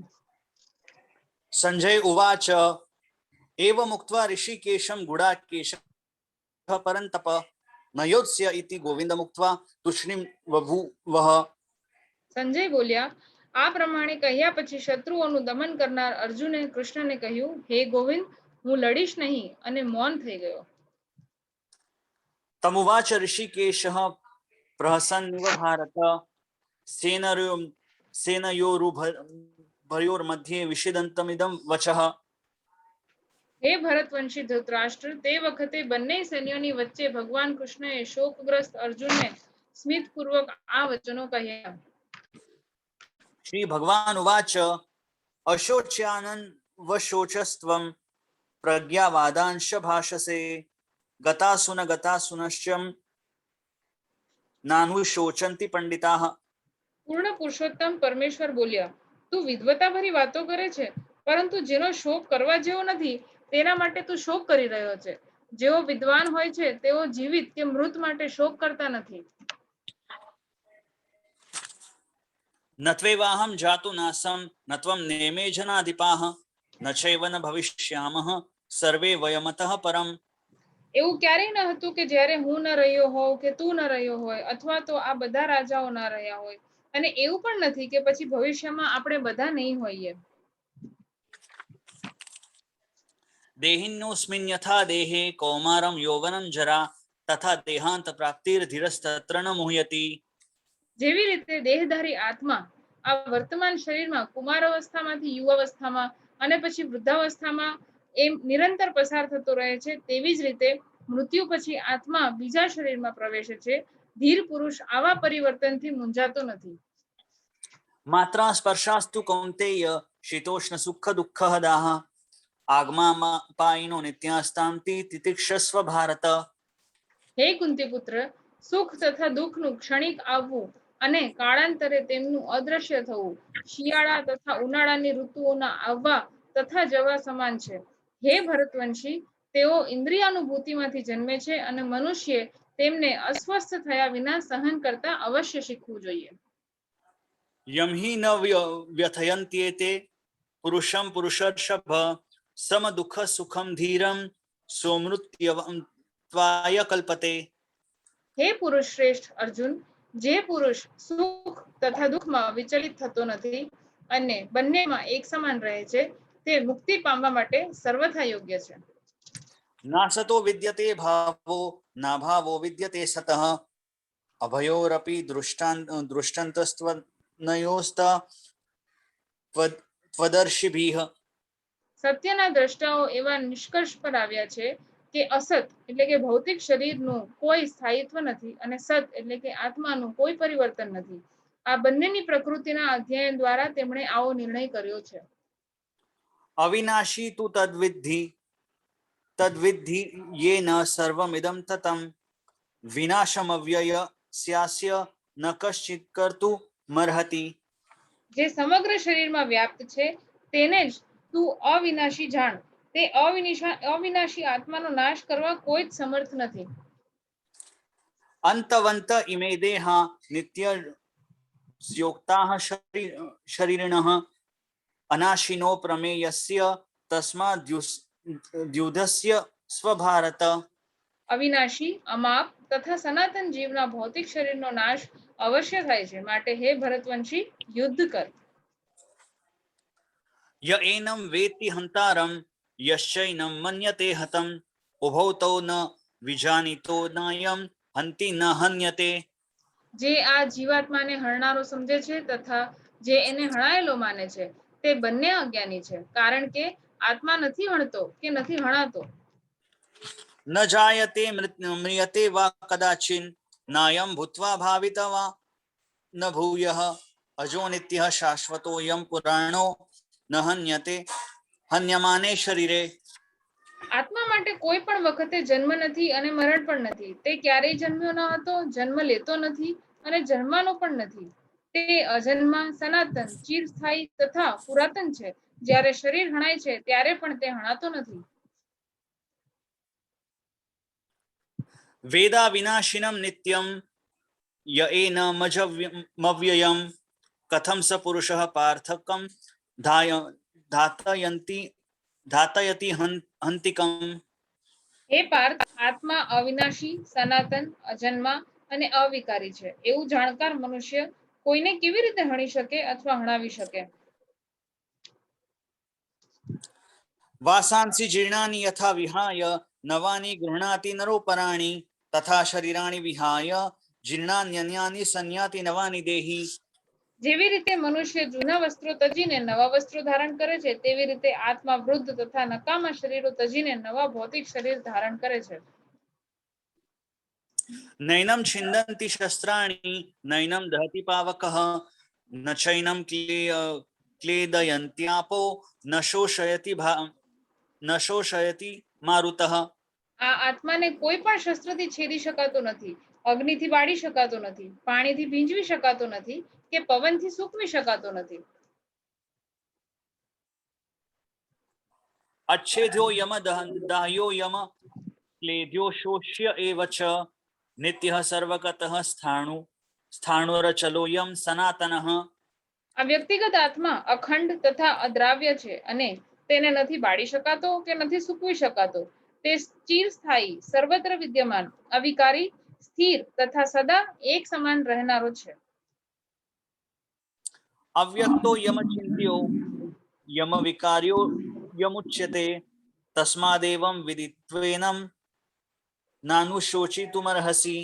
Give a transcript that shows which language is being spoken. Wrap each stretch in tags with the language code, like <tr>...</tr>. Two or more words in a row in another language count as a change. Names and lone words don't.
<sa>સંજય ઉવાચ એવમુક્ત્વા ઋષિકેશમ ગુડાકેશઃ પરંતપ નયોત્સ્ય ઇતિ ગોવિંદમુક્ત્વા તુષ્ણીમ બભૂવઃ.</sa> <gu>સંજય બોલ્યા, આ પ્રમાણે કહ્યા પછી શત્રુઓનું દમન કરનાર અર્જુને કૃષ્ણને કહ્યું, હે ગોવિંદ, હું લડીશ નહીં, અને મૌન થઈ ગયો.</gu> <sa>तमुवाच ऋषिकेशः प्रहसन्निव भारत सेनयोरुभयोर्मध्ये विषिदन्तमिदं वचः.</sa> <gu>હે ભરતવંશી ધૃતરાષ્ટ્ર, તે વખતે બંને સૈન્યોની વચ્ચે ભગવાન કૃષ્ણએ શોકગ્રસ્ત અર્જુનને સ્મિતપૂર્વક આ વચનો કહ્યા.</gu> <sa>श्री भगवान उवाच अशोच्यानन्वशोचस्त्वं प्रज्ञावादांश भाषसे गतासुनश्च नानुशोचन्ति पंडिताः.</sa> <gu>પૂર્ણ પુરુષોત્તમ પરમેશ્વર બોલ્યા, તું વિદ્વતા ભરી વાતો કરે છે, પરંતુ જેનો શોક કરવા જેવો નથી તેના માટે તું શોક કરી રહ્યો છે. જેઓ વિદ્વાન હોય છે તેઓ જીવિત કે મૃત માટે શોક કરતા નથી.</gu> <sa>न त्वेवाहं जातु नासं न त्वं नेमे जनाधिपाः न चैव न भविष्यामः सर्वे वयमतः परम्.</sa> <gu>એવું ક્યારેય ન હતું કે જ્યારે હું ન રહ્યો હોઉં કે તું ન રહ્યો હોય, અથવા તો આ બધા રાજાઓ ન રહ્યા હોય, અને એવું પણ નથી કે પછી ભવિષ્યમાં આપણે બધા નહીં હોઈએ.</gu> <sa>देहिन्योऽस्मिन् यथा देहे कौमारं यौवनं जरा तथा देहांत प्राप्तिर्धीरस्तत्र न मुह्यति.</sa> <gu>જેવી રીતે દેહધારી આત્મા આ વર્તમાન શરીરમાં કુમાર અવસ્થામાંથી યુવાવસ્થામાં અને પછી વૃદ્ધાવસ્થામાં એમ નિરંતર પસાર થતો રહે છે, તેવી જ રીતે મૃત્યુ પછી આત્મા બીજા શરીરમાં પ્રવેશે છે. ધીર પુરુષ આવા પરિવર્તનથી મૂંઝાતો નથી.</gu> <sa>मात्रा स्पर्शास्तु कौन्तेय शीतोष्ण सुख दुःखः दाः आगमा पायिनो नित्यास्तान्ति तितिक्षस्व भारत.</sa> <gu>હે કુંતી પુત્ર, સુખ તથા દુઃખનું ક્ષણિક આવવું અને કાળાંતરે તેમનું અદ્રશ્ય થવું શિયાળા તથા ઉનાળાની ઋતુઓના આવવા તથા જવા સમાન છે. હે ભરતવંશી, તેઓ ઇન્દ્રિયાનુભૂતિમાંથી જન્મે છે અને મનુષ્ય તેમને અસ્વસ્થ થયા વિના સહન કરતા અવશ્ય શીખવું જોઈએ.</gu> <sa>यम हि न व्यथयन्त्येते पुरुषं पुरुषर्षभ सम दुःख सुखम धीरम सोमृत्यवाय कल्पते.</sa> <gu>હે પુરુષ શ્રેષ્ઠ અર્જુન, જે પુરુષ સુખ તથા દુઃખમાં વિચલિત થતો નથી અને બંનેમાં એક સમાન રહે છે, તે મુક્તિ પામવા માટે સર્વથા યોગ્ય છે.</gu> <sa>नासतो विद्यते भावो ना भावो विद्यते सतः अभयोरपि दृष्टान्तस्त्वनयोस्तत्वदर्शिभिः.</sa> <gu>સત્યના દ્રષ્ટાઓ એવા નિષ્કર્ષ પર આવ્યા છે કે અસત એટલે કે ભૌતિક શરીરનું કોઈ સ્થાયિત્વ નથી અને સત એટલે કે આત્માનું કોઈ પરિવર્તન નથી. આ બંનેની પ્રકૃતિના અધ્યયન દ્વારા તેમણે આવો નિર્ણય કર્યો છે.</gu> <sa>अविनाशी तु तद्विद्धि येन सर्वमिदं ततं विनाशमव्ययस्यास्य न कश्चित् कर्तुमर्हति.</sa> <gu>જે સમગ્ર શરીરમાં વ્યાપ્ત છે તેને જ તું અવિનાશી જાણ. તે અવિનાશી આત્માનો નાશ કરવા કોઈ જ સમર્થ નથી.</gu> <sa>अंतवंत इमे देहा नित्यस्योक्ताः शरीरिणः अनाशिनो प्रमेयस्य तस्माद्युद्धस्य स्वभारत.</sa> <gu>અવિનાશી, અમાપ તથા સનાતન જીવના ભૌતિક શરીરનો નાશ અવશ્ય થાય છે, માટે હે ભરતવંશી, યુદ્ધ કર.</gu> <sa>य एनं वेत्ति हन्तारं यश्चैनं मन्यते हतम् उभौ तौ न विजानीतो नायं हन्ति न हन्यते.</sa> <gu>જે આ જીવાત્માને હણનારો સમજે છે તથા જે એને હણાયેલો માને છે તે બંને અજ્ઞાની છે, કારણ કે આત્મા નથી હણતો કે નથી હણાતો.</gu> <sa>न जायते म्रियते वा कदाचिन् नायं भूत्वा भाविता वा न भूयः अजो नित्यः शाश्वतोऽयं पुराणो न हन्यते हन्यमाने शरीरे.</sa> <gu>આત્મા માટે કોઈ પણ વખતે જન્મ નથી અને મરણ પણ નથી. તે ક્યારેય જન્મ્યો ન હતો, જન્મ લેતો નથી અને જન્માનો પણ નથી. તે અજન્મા, સનાતન, ચિરસ્થાયી તથા પુરાતન છે. જ્યારે શરીર હણાય છે ત્યારે પણ તે હણાતો નથી.</gu> <sa>वेदा विनाशिनं नित्यं य एनमव्ययं कथं स पुरुषः पार्थकं धातयति हन्तिकम्.</sa> <gu>હે પાર્થ, આત્મા અવિનાશી, સનાતન, અજન્મા અને અવિકારી છે એવું જાણકાર મનુષ્ય કોઈને કેવી રીતે હણી શકે અથવા હણાવી શકે?</gu> <sa>वासांसि जीर्णानि यथा विहाय नवानि गृह्णाति नरोपराणि તથા શરીરાણિ વિહાય જીર્ણાન્યન્યાનિ સંયાતિ નવાની દેહી.</sa> <gu>જેવી રીતે મનુષ્ય જૂના વસ્ત્રો તજીને નવા વસ્ત્રો ધારણ કરે છે, તેવી રીતે આત્મા વૃદ્ધ તથા નકામા શરીરો તજીને નવા ભૌતિક શરીર ધારણ કરે છે.</gu> <sa>નૈનમ છિંદંતિ શસ્ત્રાણિ નૈનમ દહતિ પાવકઃ ન ચૈનમ ક્લેદયન્ત્યાપો ન શોષયતિ મારુતઃ.</sa> <gu>આ આત્માને કોઈ પણ શસ્ત્રથી છેદી શકાતો નથી, અગ્નિથી બાળી શકાતો નથી, પાણીથી ભીંજવી શકાતો નથી કે પવનથી સૂકવી શકાતો નથી.</gu> <sa>अच्छेद्यो यम दाह्यो यम क्लेद्यो शोष्य एव च नित्यः सर्वगतः स्थाणुरचलोऽयं सनातनः.</sa> <gu>આ વ્યક્તિગત આત્મા અખંડ તથા અદ્રાવ્ય છે અને તેને નથી બાળી શકાતો કે નથી સૂકવી શકાતો. તે ચિરસ્થાયી, સર્વત્ર વિદ્યમાન, અવિકારી, સ્થિર તથા સદા એક સમાન રહેનારો છે.</gu> <sa>अव्यक्तो यम चिन्त्यो यम विकार्यो यमुच्यते तस्मादेवं विदित्वेनं नानुशोचितुमर्हसि.</sa>